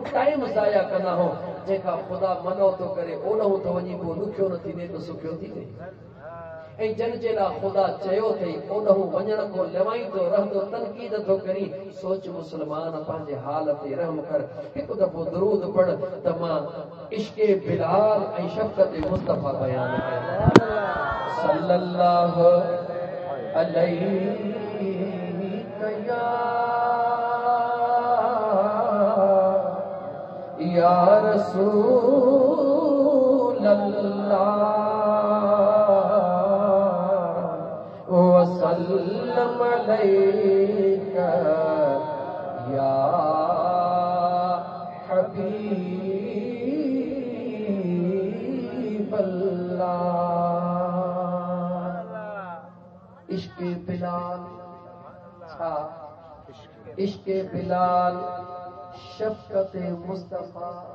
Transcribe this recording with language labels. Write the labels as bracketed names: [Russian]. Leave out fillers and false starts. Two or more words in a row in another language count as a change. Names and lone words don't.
[Sindhi] ٽائيم ضايع ڪندا آهيون جيڪا خدا منع ٿو ڪري اوڏو ٿو وڃي پوءِ ڏکيو نه ٿيندي ته سکيو ٿي ٿئي ۽ جن جي لاءِ خدا چيو اٿئي اوڏو وڃڻ ڪو لوائيندو رهندو تنقيد ٿو ڪري سوچ مسلمان پنهنجي حال تي رحم ڪر هڪ دفعو درود پڙهه ته مان عشقِ بلال ۽ شفقت مصطفيٰ بيان ڪيان [Arabic] صلى الله عليه يا رسول الله وسلم عليك يا حبيب الله [Sindhi] عشقِ بلال ڇا عشقِ بلال شفقت مصطفيٰ